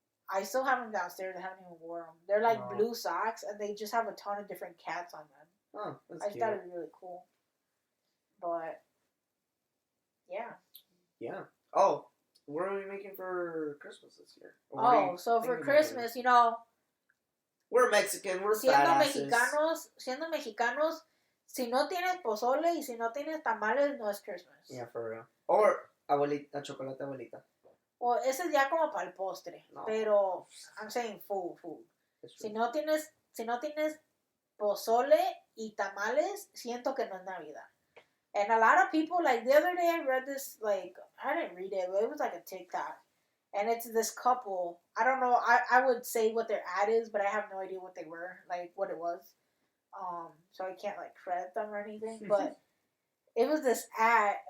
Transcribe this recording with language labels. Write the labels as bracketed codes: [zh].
[en] I still have them downstairs. I haven't even worn them. They're blue socks, and they just have a ton of different cats on them. Oh, that's cute. I thought it was really cool. But, yeah. Yeah. Oh, what are we making for Christmas this year? So for Christmas, we're Mexican, we're [es] siendo mexicanos, si no tienes pozole y si no tienes tamales, no es Christmas. [en] Yeah, for real. Or abuelita, chocolate abuelita. [es] Well, ese es ya como para el postre. No. Pero, [en] I'm saying food. [es] Si no tienes pozole y tamales, siento que no es Navidad. [en] And a lot of people, the other day I read this, I didn't read it, but it was a TikTok. And it's this couple. I don't know, I would say what their ad is, but I have no idea what they were, what it was. So I can't, credit them or anything. But it was this ad.